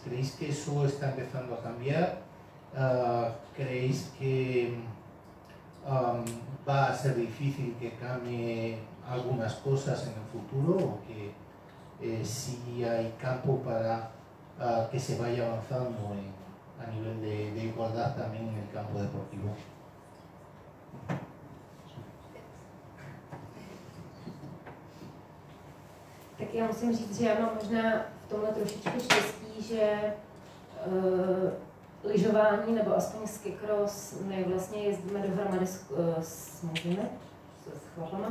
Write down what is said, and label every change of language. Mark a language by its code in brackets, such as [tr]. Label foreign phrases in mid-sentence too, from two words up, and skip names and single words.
[es] ¿Creéis que eso está empezando a cambiar? ¿Creéis que va a ser difícil que cambie algunas cosas en el futuro o que sí hay campo para que se vaya avanzando a nivel de igualdad también en el campo deportivo? [cs] Tak já musím říct, že já mám možná v tomhle trošičku štěstí, že lyžování nebo aspoň skicross, my vlastně jezdíme dohromady s mužmi, s chlapama.